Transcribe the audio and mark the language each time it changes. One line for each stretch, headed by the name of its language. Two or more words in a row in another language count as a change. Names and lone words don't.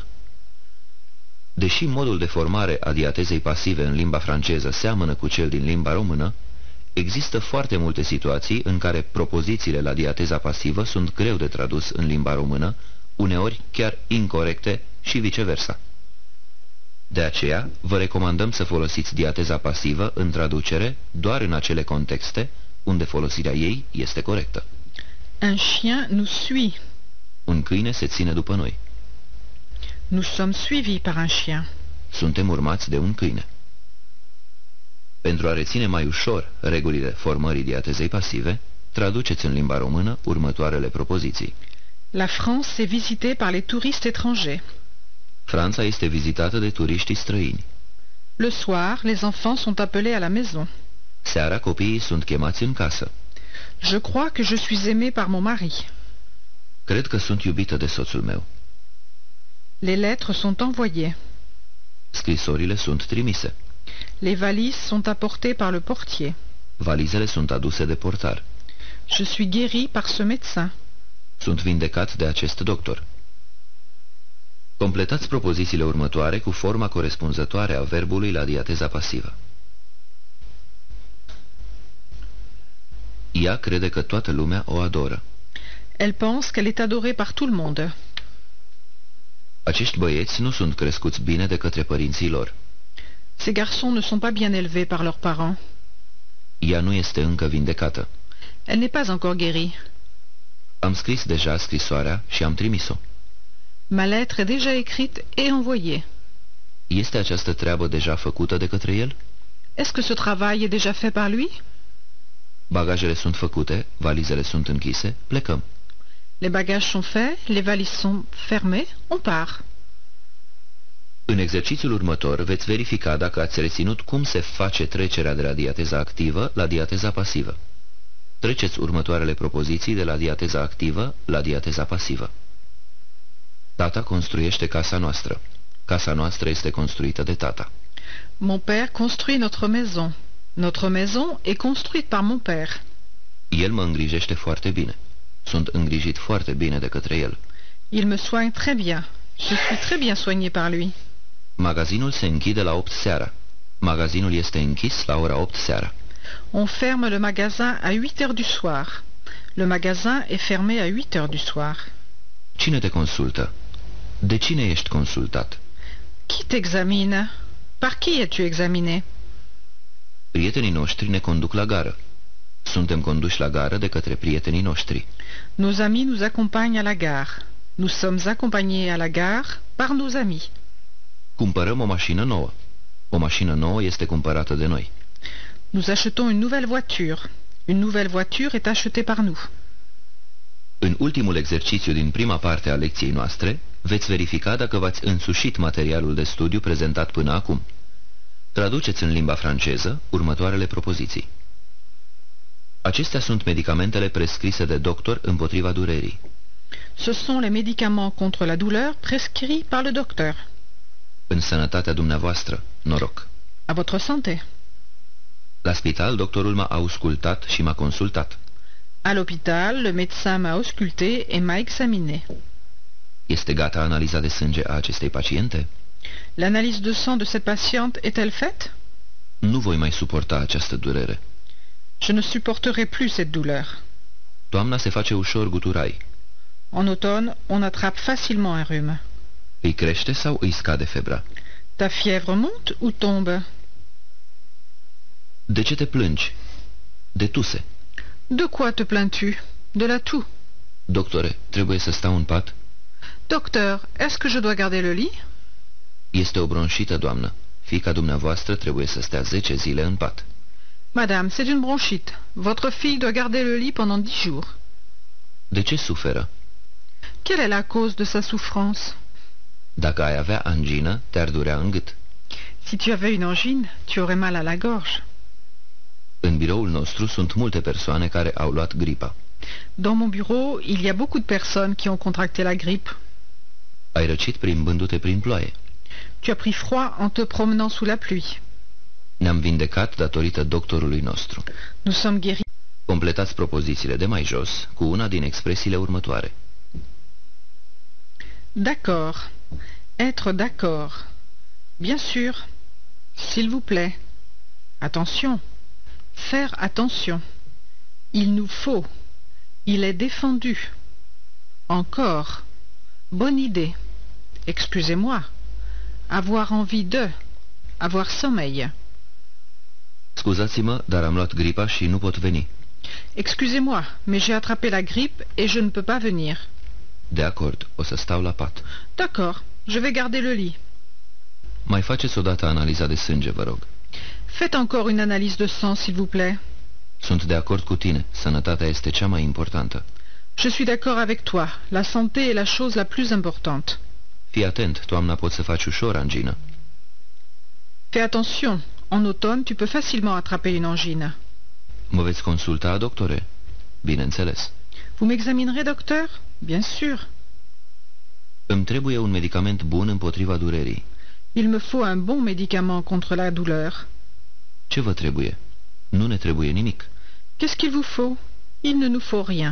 Romanian: Deși modul de formare a diatezei pasive în limba franceză seamănă cu cel din limba română, există foarte multe situații în care propozițiile la diateza pasivă sunt greu de tradus în limba română, uneori chiar incorecte și viceversa. De aceea, vă recomandăm să folosiți diateza pasivă în traducere doar în acele contexte unde folosirea ei este corectă.
French: un chien nous suit.
Romanian: Un câine se ține după noi.
French: Nous sommes suivis par un chien.
Romanian: Suntem urmați de un câine. Pentru a reține mai ușor regulile formării diatezei pasive, traduceți în limba română următoarele propoziții.
French: La France est visitée par les touristes étrangers.
Romanian: Franța este vizitată de turiștii străini.
French: Le soir, les enfants sont appelés à la maison.
Romanian: Seara copiii sunt chemați în casă.
French: Je crois que je suis aimée par mon mari.
Romanian: Cred că sunt iubită de soțul meu.
French: Les lettres sont envoyées.
Romanian: Scrisorile sunt trimise.
French: Les valises sont apportées par le portier.
Romanian: Valizele sunt aduse de portar.
French: Je suis guérie par ce médecin.
Romanian: Sunt vindecat de acest doctor. Completați propozițiile următoare cu forma corespunzătoare a verbului la diateza pasivă. Ea crede că toată lumea o adoră.
French: Elle pense qu'elle est adorée par tout le monde.
Romanian: Acești băieți nu sunt crescuți bine de către părinții lor.
French: Ces garçons ne sont pas bien élevés par leurs parents.
Romanian: Ea nu este încă vindecată.
French: Elle n'est pas encore guérie.
Romanian: Am scris deja scrisoarea și am trimis-o.
French: Ma lettre est déjà écrite et envoyée.
Romanian: Este această treabă deja făcută de către el?
French: Est-ce que ce travail est déjà fait par lui?
Romanian: Bagajele sunt făcute, valizele sunt închise, plecăm.
French: Les bagages sont faits, les valises sont fermées, on part.
Romanian: În exercițiul următor veți verifica dacă ați reținut cum se face trecerea de la diateza activă la diateza pasivă. Treceți următoarele propoziții de la diateza activă la diateza pasivă. Tata construiește casa noastră. Casa noastră este construită de tata.
French: Mon père construit notre maison. Notre maison est construite par mon père.
Romanian: El mă îngrijește foarte bine. Sunt îngrijit foarte bine de către el.
French: Il me soigne très bien. Je suis très bien soignée par lui.
Romanian: Magazinul se închide la 8 seara. Magazinul este închis la ora 8 seara.
French: On ferme le magasin à 8 heures du soir. Le magasin est fermé à 8 heures du soir.
Romanian: Cine te consultă? De cine ești consultat?
French: Qui t'examine? Par qui es-tu examiné?
Romanian: Prietenii noștri ne conduc la gară. Suntem conduși la gară de către prietenii noștri.
French: Nos amis nous accompagnent à la gare. Nous sommes accompagnés à la gare par nos amis.
Romanian: Cumpărăm o mașină nouă. O mașină nouă este cumpărată de noi.
French: Nous achetons une nouvelle voiture. Une nouvelle voiture est achetée par nous.
Romanian: În ultimul exercițiu din prima parte a lecției noastre, veți verifica dacă v-ați însușit materialul de studiu prezentat până acum. Traduceți în limba franceză următoarele propoziții. Acestea sunt medicamentele prescrise de doctor împotriva durerii.
French: Ce sont les médicaments contre la douleur prescrits par le docteur.
Romanian: În sănătatea dumneavoastră, noroc.
French: À votre santé.
Romanian: La spital, doctorul m-a auscultat și m-a consultat.
French: À l'hôpital, le médecin m'a ausculté et m'a examiné.
Romanian: Este gata analiza de sânge a acestei paciente?
French: L'analyse de sang de cette patiente est-elle faite?
Romanian: Nu voi mai suporta această durere.
French: Je ne supporterai plus cette douleur.
Romanian: Toamna se face ușor guturai.
French: En automne, on attrape facilement un rhume.
Romanian: Îi crește sau îi scade febra?
French: Ta fièvre monte ou tombe?
Romanian: De ce te plângi? De tuse.
French: De quoi te plains-tu? De la toux.
Romanian: Doctore, trebuie să stau în pat?
French: Docteur, est-ce que je dois garder le lit?
Romanian: Este o bronșită, doamnă. Fiica dumneavoastră trebuie să stea 10 zile în pat.
French: Madame, c'est une bronchite. Votre fille doit garder le lit pendant 10 jours.
Romanian: De ce suferă?
French: Quelle est la cause de sa souffrance?
Romanian: Dacă ai avea angină, te-ar durea în gât.
French: Si tu avais une angine, tu aurais mal à la gorge.
Romanian: În biroul nostru sunt multe persoane care au luat gripa.
French: Dans mon bureau, il y a beaucoup de personnes qui ont contracté la grippe.
Romanian: Ai răcit plimbându-te prin ploaie.
French: Tu as pris froid en te promenant sous la pluie.
Romanian: Ne-am vindecat datorită doctorului nostru.
French: Nous sommes guéris.
Romanian: Completați propozițiile de mai jos cu una din expresiile următoare.
French: D'accord. Être d'accord. Bien sûr. S'il vous plaît. Attention. Faire attention. Il nous faut. Il est défendu. Encore. Bonne idée. Excusez-moi. Avoir envie de. Avoir sommeil.
Romanian: Scuzați-mă, dar am luat gripa și nu pot veni.
French: Excusez-moi, mais j'ai attrapé la grippe et je ne peux pas venir.
Romanian: De acord, o să stau la pat.
French: D'accord, je vais garder le lit.
Romanian: Mai faceți odată analiza de sânge, vă rog.
French: Faites encore une analyse de sang, s'il vous plaît.
Romanian: Sunt de acord cu tine. Sănătatea este cea mai importantă.
French: Je suis d'accord avec toi. La santé est la chose la plus importante.
Romanian: Fii atent, toamna poți să faci ușor angină.
French: Fais attention. En automne, tu peux facilement attraper une angine.
Romanian: Mă veți consulta, doctore? Bineînțeles.
French: Vous m'examinerez, docteur? Bien sûr.
Romanian: Îmi trebuie un medicament bun împotriva durerii.
French: Il me faut un bon médicament contre la douleur.
Romanian: Ce vă trebuie? Nu ne trebuie nimic.
French: Qu'est-ce qu'il vous faut? Il ne nous faut rien.